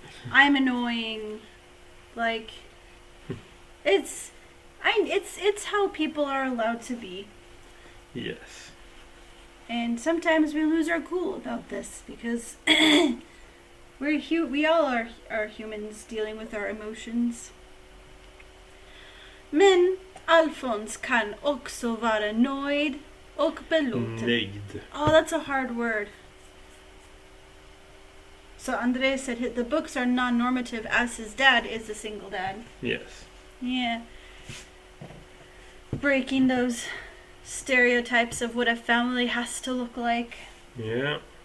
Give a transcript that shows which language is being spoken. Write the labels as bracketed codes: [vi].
[en] I'm annoying. Like, it's how people are allowed to be. Yes. And sometimes we lose our cool about this because we all are humans dealing with our emotions. [sv] Men Alphonse kan också vara nöjd och belåten. Nöjd. [en] Oh, that's a hard word. So André said the books are non-normative as his dad is a single dad. Yes. Yeah. Breaking those stereotypes of what a family has to look like. Yeah.